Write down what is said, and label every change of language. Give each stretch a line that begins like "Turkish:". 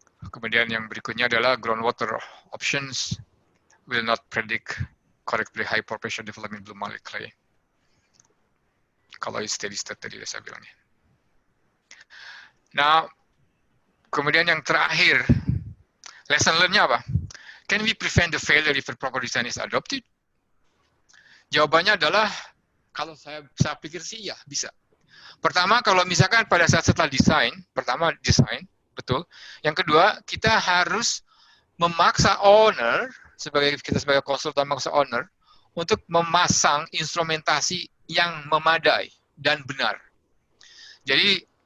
Indonesian: Kemudian yang berikutnya adalah
English: groundwater options will not predict correctly high pore pressure development blue marley clay.
Indonesian: Kalau steady state tadi saya bilangnya. Nah, kemudian yang terakhir, lesson learn-nya apa?
English: Can we prevent the failure if the proper design is adopted?
Indonesian: Jawabannya adalah, kalau saya pikir sih ya bisa. Pertama, kalau misalkan pada saat setelah desain, pertama desain, betul. Yang kedua, kita harus memaksa owner, kita sebagai konsultan memaksa owner, untuk memasang instrumentasi yang memadai dan benar. Jadi,